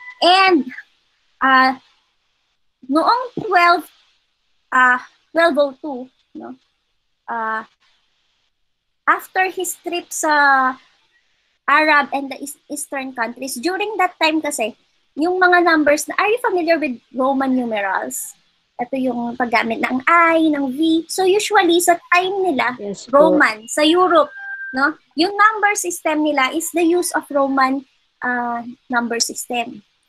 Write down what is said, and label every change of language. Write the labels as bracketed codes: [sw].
[en] And noong 1202, no, after his trip sa Arab and the Eastern countries, during that time kasi, yung mga numbers na, are you familiar with Roman numerals? [tl] Ito yung paggamit ng I, ng V. So usually, sa time nila, yes, Roman, sa Europe, no? [en] Yung number system nila is the use of Roman number system.